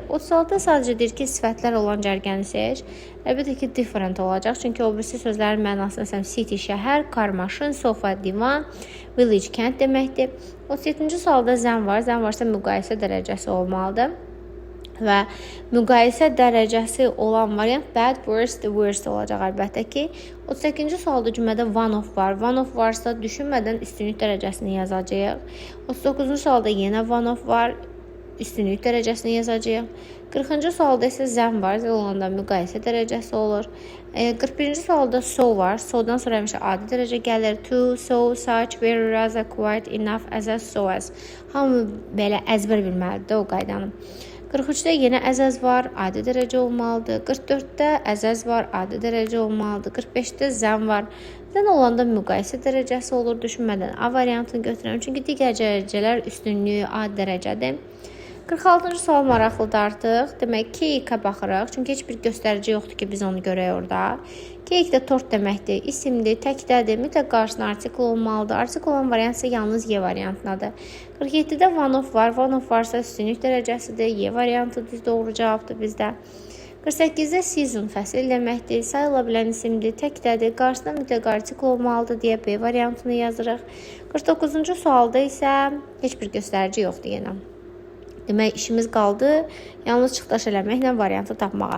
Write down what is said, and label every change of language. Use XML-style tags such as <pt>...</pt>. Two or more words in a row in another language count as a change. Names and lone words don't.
<az>36-da sadəcə deyir ki, sifətlər olan cərgəni seç. Əlbəttə ki, different olacaq. Çünki o birisi sözlərin mənası məsələn city şəhər, car maşın, sofa divan, village kənd deməkdir. 37-ci sualda zən var. Zən varsa müqayisə dərəcəsi olmalıdır. Və müqayisə dərəcəsi olan variant</az> <en>bad, worst, worst</en> <az>olacaq əlbəttə ki. 38-ci sualda cümlədə</az> <en>one of</en> <az>var.</az> <en>One of</en> <az>varsa düşünmədən üstünlük dərəcəsini yazacağıq. 39-cu sualda yenə</az> <en>one of</en> <az>var. Üstünlük dərəcəsini yazacağıq. 40-cı sualda isə zən var. Zən olanda müqayisə dərəcəsi olur. 41-ci sualda so var. So-dan sonra həmişə adi dərəcə gəlir.</az> <en>To, so, such, very, rather, quite, enough, as, so as.</en> <az>Hamı belə əzbər bilməlidir o qaydanı. 43-də yenə əzəz var, adi dərəcə olmalıdır. 44-də əzəz var, adi dərəcə olmalıdır. 45-də zən var. Zən olanda müqayisə dərəcəsi olur. Düşünmədən A variantını götürürəm. Çünki digər dərəcələr üstünlüyü adi dərəcədir. 46-cı sual maraqlıdır artıq. Demək, cake-ə baxırıq. Çünki heç bir göstərici yoxdur ki, biz onu görək orada. Cake də tort deməkdir, isimdir, təkdədir, mütləq qarşısına artikl olmalıdır. Artikl olan variant isə yalnız Y variantındadır. 47-də</az> <en>one of</en> <az>var.</az> <en>One of</en> <az>varsa üstünlük dərəcəsidir. Y variantı düz doğru cavabdır bizdə. 48-də season fəsil deməkdir. Sayıla bilən isimdir, təkdədir. Qarşısına mütləq artikl olmalıdır deyə B variantını yazırıq. 49-cu sualda isə heç bir göstərici yoxdur yenə. Demək, işimiz qaldı yalnız çıxdaş eləməklə variantı tapmağa.</az>